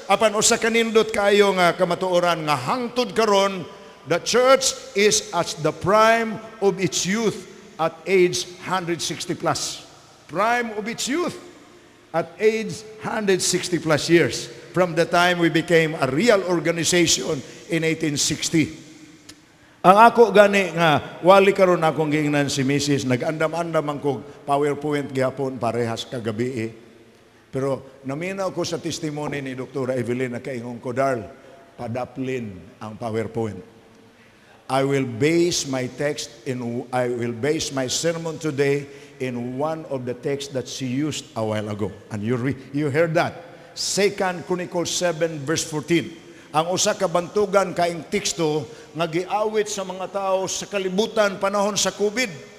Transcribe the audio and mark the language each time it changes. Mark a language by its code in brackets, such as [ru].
[ceb] Apan usa kanindot kayo nga kamatuoran nga hangtod karon, [en] the church is at the prime of its youth at age 160 plus. Prime of its youth at age 160 plus years from the time we became a real organization in 1860. [ceb] Ang ako gani nga wali karon akong giingnan si Mrs. nag-andam-andam ang kog PowerPoint gihapon parehas kagabi. Pero naminaw ko sa testimony ni Dr. Evelyn na kaingon ko, Darl, padaplin ang PowerPoint. [en] I will base my sermon today in one of the texts that she used a while ago. And you heard that. 2 Chronicles 7 verse 14. [ceb] Ang usa ka bantugan kaing teksto nga giawit sa mga tao sa kalibutan panahon sa COVID.